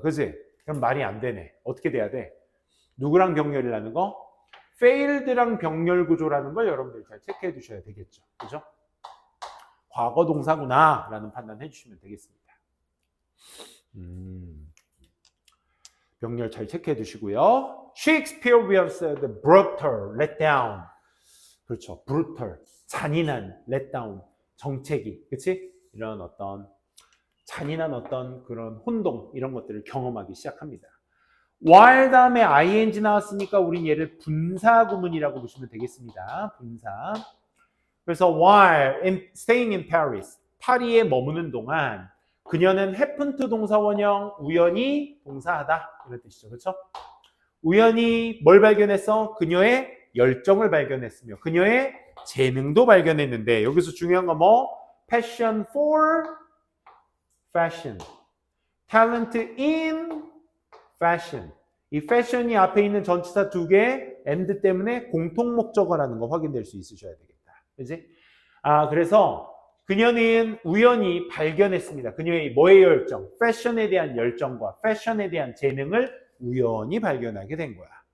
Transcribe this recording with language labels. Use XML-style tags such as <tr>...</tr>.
<ko>그지? 그럼 말이 안 되네. 어떻게 돼야 돼? 누구랑 병렬이라는 거? failed랑 병렬 구조라는 걸 여러분들 잘 체크해 두셔야 되겠죠. 그죠? 과거 동사구나 라는 판단 해주시면 되겠습니다. 병렬 잘 체크해 두시고요.</ko> <en>She experienced the brutal letdown.</en> <ko>그렇죠. brutal. 잔인한 letdown. 정체기. 그치? 이런 어떤 잔인한 어떤 그런 혼동 이런 것들을 경험하기 시작합니다. while 다음에 ing 나왔으니까 우린 얘를 분사 구문이라고 보시면 되겠습니다. 분사. 그래서</ko> <en>while staying in Paris,</en> <ko>파리에 머무는 동안 그녀는</ko> <en>happen to</en> <ko>동사 원형, 우연히 동사하다 이런 뜻이죠. 그렇죠? 우연히 뭘 발견했어? 그녀의 열정을 발견했으며 그녀의 재능도 발견했는데 여기서 중요한 건 뭐?</ko> <en>passion for fashion, talent in fashion.</en> <ko>이 fashion이 앞에 있는 전치사 두 개 and 때문에 공통 목적어라는 거 확인될 수 있으셔야 되겠다. 그지? 그래서 그녀는 우연히 발견했습니다. 그녀의 뭐의 열정? 패션에 대한 열정과 패션에 대한 재능을 우연히 발견하게 된 거야.</ko>